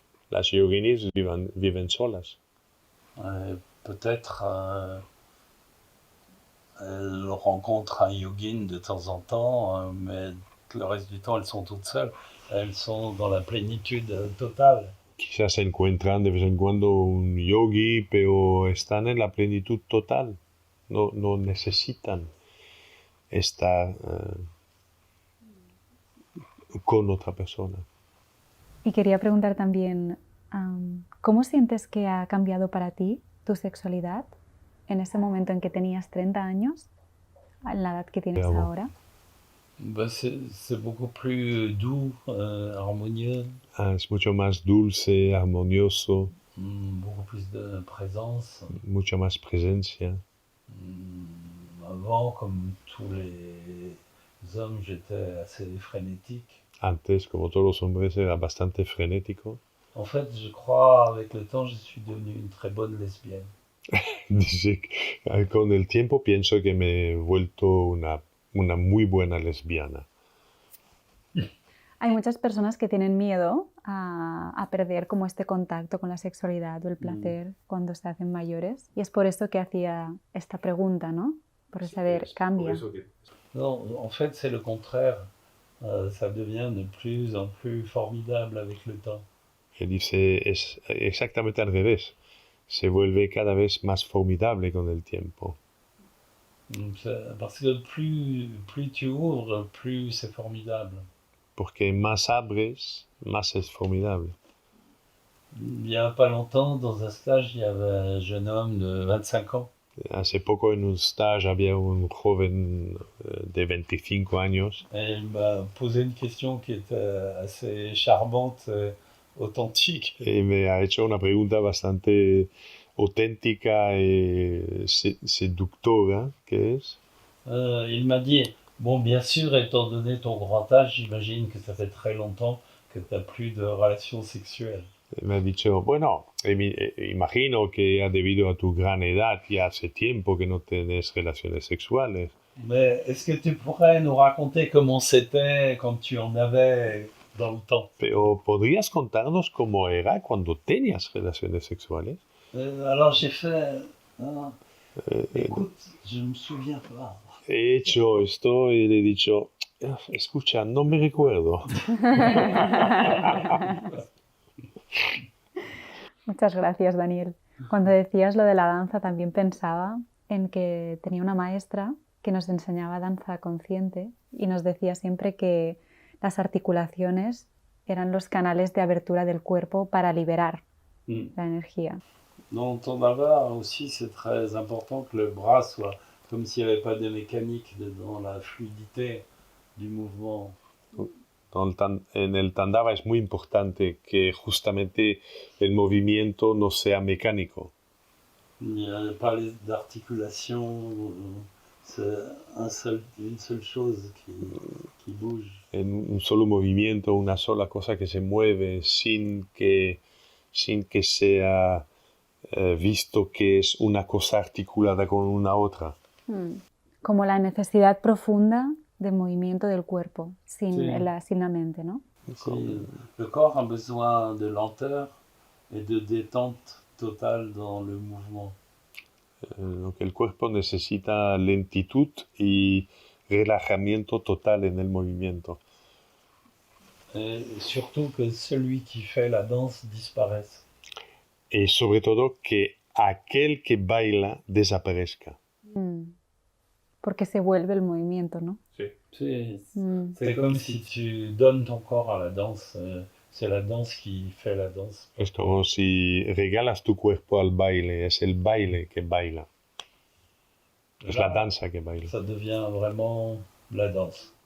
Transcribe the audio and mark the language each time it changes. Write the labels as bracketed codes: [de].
[es] Las yoginis viven solas. [fr] Peut-être elles rencontrent un yogin de temps en temps, mais le reste du temps, elles sont toutes seules. Elles sont dans la plénitude totale. [es] Quizás se encuentran de vez en cuando un yogi, pero están en la plenitud total. No necesitan estar con otra persona. Y quería preguntar también, ¿cómo sientes que ha cambiado para ti tu sexualidad en ese momento en que tenías 30 años, en la edad que tienes ahora? [fr] C'est beaucoup plus doux, harmonieux. [es] Es mucho más dulce, armonioso. [fr] Beaucoup plus de présence. [es] Mucha más presencia. [fr] Avant, comme tous les hommes, j'étais assez frénétique. [es] Antes, como todos los hombres, era bastante frenético. [fr] En fait, je crois, avec le temps, je suis devenu une très bonne lesbienne. [es] Dice que con el tiempo pienso que me he vuelto una muy buena lesbiana. Hay muchas personas que tienen miedo a perder como este contacto con la sexualidad o el placer cuando se hacen mayores. Y es por esto que hacía esta pregunta, ¿no? Por saber, cambia. [fr] Non, en fait, c'est le contraire. Ça devient de plus en plus formidable avec le temps. [es] Él dice, es exactamente al revés. Se vuelve cada vez más formidable con el tiempo. [fr] Parce que plus tu ouvres, plus c'est formidable. [es] Porque más abres, más es formidable. [fr] Il n'y a pas longtemps, dans un stage, il y avait un jeune homme de 25 ans. [es] Hace poco en un stage había un joven de 25 años [fr] Et il m'a posé une question qui était assez charmante, authentique. [es] y me ha hecho una pregunta bastante auténtica y seductora, que es, [fr] Il m'a dit, bon, bien sûr, étant donné ton grand âge, j'imagine que ça fait très longtemps que tu n'as plus de relations sexuelles. [es] me ha dicho, bueno, imagino que debido a tu gran edad ya hace tiempo que no tienes relaciones sexuales. [fr] Mais est-ce que tu pourrais nous raconter comment c'était quand tu en avais dans le temps? [es] Pero ¿podrías contarnos cómo era cuando tenías relaciones sexuales? [fr] Alors j'ai fait, écoute, je me souviens pas. [es] He hecho esto y le he dicho, escucha, no me recuerdo. Muchas gracias, Daniel. Cuando decías lo de la danza, también pensaba en que tenía una maestra que nos enseñaba danza consciente y nos decía siempre que las articulaciones eran los canales de abertura del cuerpo para liberar la energía. [fr] Dans ton baba aussi, c'est très important que le bras soit comme s'il n'y avait pas de mécanique dans la fluidité du mouvement. [es] En el Tandava es muy importante que justamente el movimiento no sea mecánico. [fr] Il n'y a pas d'articulation, c'est une seule chose qui bouge. [es] En un solo movimiento, una sola cosa que se mueve sin que sea visto que es una cosa articulada con una otra. Como la necesidad profunda de movimiento del cuerpo, sin la mente, ¿no? [fr] Sí, le corps a besoin de lenteur et de détente totale dans le mouvement. [es] Lo que el cuerpo necesita lentitud y relajamiento total en el movimiento. [fr] Et surtout que celui qui fait la danse disparaisse. [es] Y sobre todo que aquel que baila desaparezca. Porque se vuelve el movimiento, ¿no? Sí. [fr] C'est comme si tu donnes ton corps à la danse. C'est la danse qui fait la danse. [es] Es como si regalas tu cuerpo al baile, es el baile que baila. Es la danza que baila. [fr] Ça devient vraiment la danse.